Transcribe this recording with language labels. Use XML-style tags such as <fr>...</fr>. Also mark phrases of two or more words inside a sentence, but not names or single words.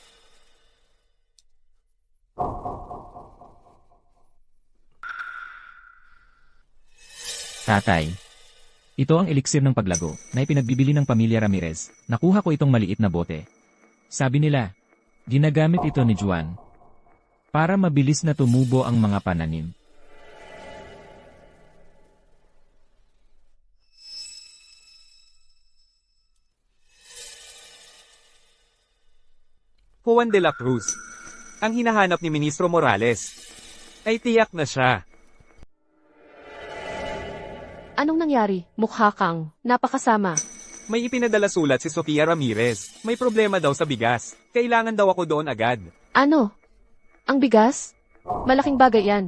<tl>Tatay. Ito ang eliksir ng paglago na ipinagbibili ng pamilya Ramirez. Nakuha ko itong maliit na bote. Sabi nila, ginagamit ito ni Juan para mabilis na tumubo ang mga pananim. Juan de la Cruz. Ang hinahanap ni Ministro Morales. Ay tiyak na siya. Anong nangyari? Mukha kang napakasama. May ipinadala sulat si Sofia Ramirez. May problema daw sa bigas. Kailangan daw ako doon agad. Ano? Ang bigas? Malaking bagay yan.</tl>